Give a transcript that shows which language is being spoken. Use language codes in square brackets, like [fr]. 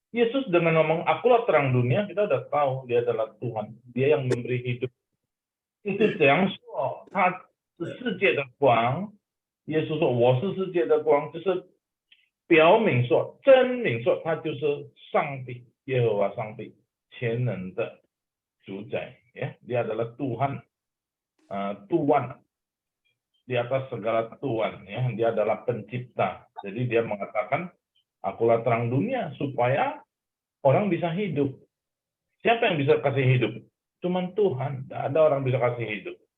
[id] Yesus dengan ngomong akulah terang dunia, kita udah tahu dia adalah Tuhan. Dia yang memberi hidup. Itu yang [zh] 说他是世界的光。耶稣说我是世界的光，就是表明说真明说他就是上帝，耶和华上帝全能的主宰ya. [id] Dia adalah Tuhan, Tuhan di atas segala Tuhan ya. Dia adalah pencipta. Jadi dia mengatakan akulah terang dunia supaya orang bisa hidup. Siapa yang bisa kasih hidup? Cuman Tuhan. Tidak ada orang bisa kasih hidup.